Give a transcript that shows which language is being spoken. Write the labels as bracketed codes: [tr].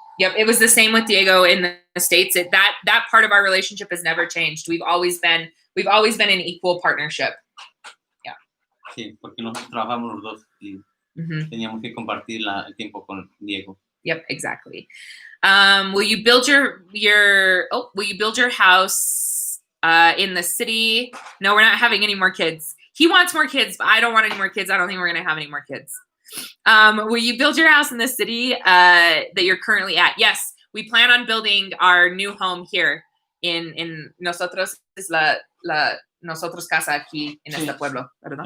[en] Yep, it was the same with Diego in the States. That part of our relationship has never changed. We've always been an equal partnership. Yeah. [es] Sí, porque nosotros trabajamos los dos y teníamos que compartir el tiempo con Diego. [en] Yep, exactly. Will you build your house in the city? No, we're not having any more kids. He wants more kids, but I don't want any more kids. I don't think we're going to have any more kids. Will you build your house in the city that you're currently at? Yes, we plan on building our new home here in [es] nosotros es la nosotros casa aquí en este pueblo, ¿verdad?